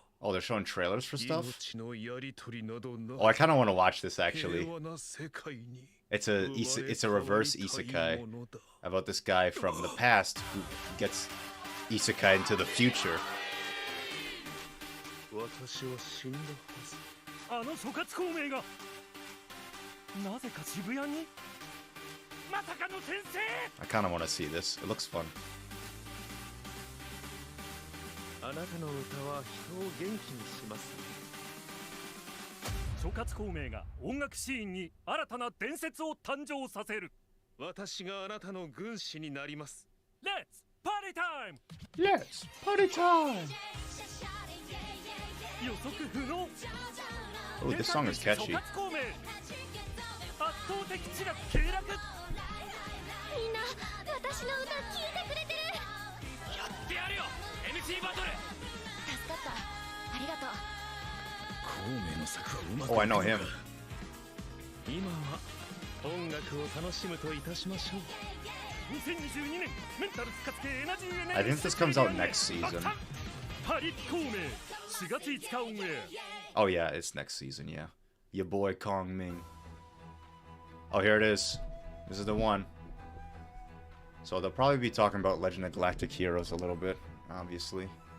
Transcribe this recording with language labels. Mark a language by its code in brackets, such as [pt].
[en] Oh, they're showing trailers for stuff? [ja] 命のやり取りなどな [en] Oh, I kind of want to watch this actually. [ja] 平和な世界に [en] It's a reverse isekai about this guy from the past who gets isekai into the future. [ja] 私は死んだはずあの諸葛孔明がなぜか渋谷にまさかの先生 [en] I kind of want to see this. It looks fun. [ja] あなたの歌は人を元気にします諸葛孔明が音楽シーンに新たな伝説を誕生させる私があなたの軍師になります [en] Let's party time! Let's party time! [ja] 予測不能 [en] Oh, this song is catchy. [ja] 諸葛孔明圧倒的知略経略みんな私の歌聞いてくれてる。やってやるよ MC バトル助かった。ありがとう。孔明の策はうまく [en] Oh, I know him. [ja] 今は音楽を楽しむといたしましょう。 2022年メンタル復活系エナジーエネ [en] I think this comes out next season. [ja] パリ孔明4月5日オンエ [en] Oh yeah, it's next season, yeah. Your boy Kong Ming. Oh, here it is. This is the one. So they'll probably be talking about Legend of Galactic Heroes a little bit, obviously.